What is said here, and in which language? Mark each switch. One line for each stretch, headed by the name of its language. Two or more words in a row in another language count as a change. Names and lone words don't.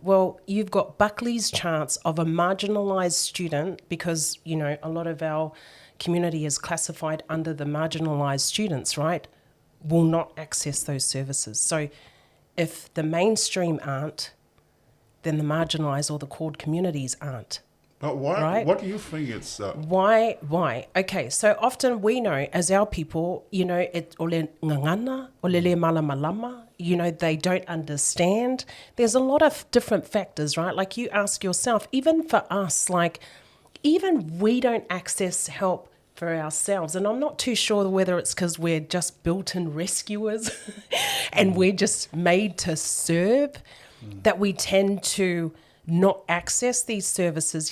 English: Well, you've got Buckley's chance of a marginalised student, because, a lot of our community is classified under the marginalised students, right, will not access those services. So if the mainstream aren't, then the marginalised or the cord communities aren't. But why? Right? What do you think it's... Why? Okay, so often we know, as our people, it
Samoan: ole ngangana, ole le malamalama,
English: they don't understand. There's a lot of different factors, right? Like, you ask yourself, even for us, like, even we don't access help for ourselves. And I'm not too sure whether it's because we're just built-in rescuers and we're just made to serve, that we tend to not access these services.